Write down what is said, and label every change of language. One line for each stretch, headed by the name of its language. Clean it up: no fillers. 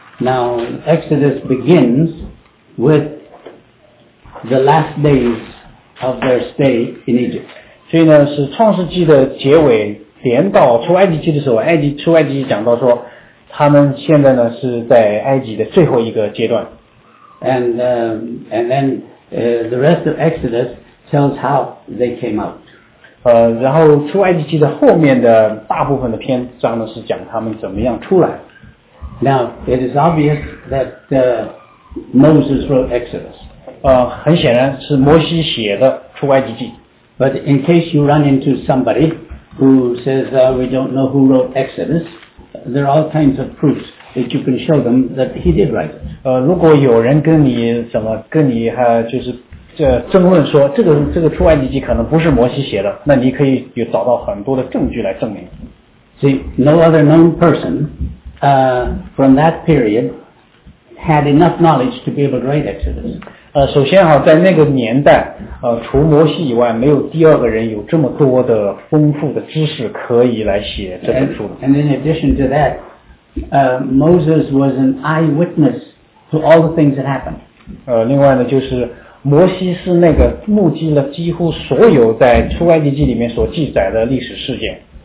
English: Now Exodus begins with the last days of their stay in Egypt.
Chinese: 所以呢，是创世纪的结尾，连到出埃及记的时候，出埃及记讲到说，他们现在呢是在埃及的最后一个阶段。
English: And then the rest of Exodus tells how they came out.
Chinese: 然后出埃及记的后面的大部分的篇章呢是讲他们怎么样出来。
English: Now it is obvious that Moses wrote Exodus.
Chinese: 很显然是摩西写的出埃及记。
English: But in case you run into somebody who says we don't know who wrote Exodus, there are all kinds of proofs that you can show them that he did write it.
Chinese: 如果有人跟你怎么跟你就是争论说这个出埃及记可能不是摩西写的，那你可以有找到很多的证据来证明。
English: See, no other known person. From that period, had enough knowledge to be able to write Exodus.
Chinese: 首先哈，在那个年代，除摩西以外，没有第二个人有这么多的丰富的知识可以来写这本书。
English: And in addition to that, Moses was an eyewitness to all the things that happened.
Chinese: 另外呢，就是摩西是那个目击了几乎所有在出埃及记里面所记载的历史事件。